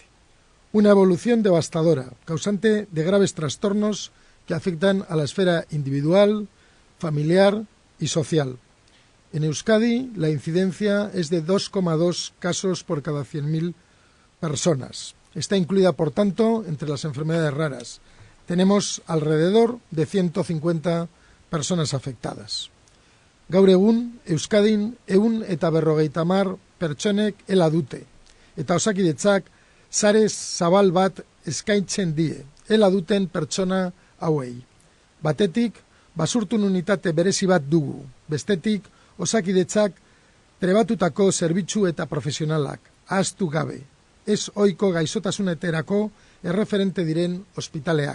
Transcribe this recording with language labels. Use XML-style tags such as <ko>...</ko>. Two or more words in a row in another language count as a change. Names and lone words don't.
<es>Una evolución devastadora, causante de graves trastornos que afectan a la esfera individual, familiar y social. En Euskadi, la incidencia es de 2,2 casos por cada 100.000 personas. Está incluida, por tanto, entre las enfermedades raras. Tenemos alrededor de 150 personas afectadas.</es> <eu>Gaur egun, Euskadin 150 pertsonek ELA dute, eta Osakidetzak sare zabal bat eskaintzen die, ELA duten pertsona hauei. Batetik, basurtun unitate berezi bat dugu, bestetik, Osakidetzak trebatutako zerbitzu eta profesionalak, ahaztu gabe, ez ohiko gaixotasunetarako erreferente diren ospitaleak.</eu>